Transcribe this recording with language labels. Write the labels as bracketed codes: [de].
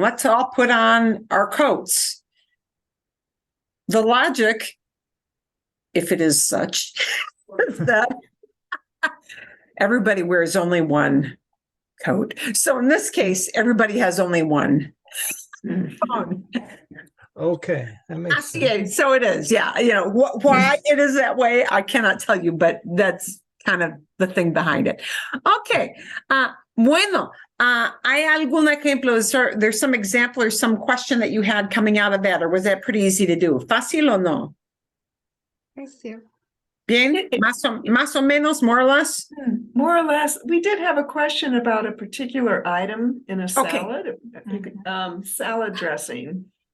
[en] Let's all put on our coats. The logic, if it is such, is that everybody wears only one coat. So in this case, everybody has only one phone. Okay. That makes sense. [es] Así es. [en] So it is. Yeah. You know, why it is that way, I cannot tell you, but that's kind of the thing behind it. Okay. [es] Bueno, ¿hay algún ejemplo? [en] There's some example or some question that you had coming out of that, or was that pretty easy to do? [es] ¿Fácil o no? Bien, más o menos, [en] more or less. More or less, we did have a question about a particular item in a Okay. salad, salad dressing.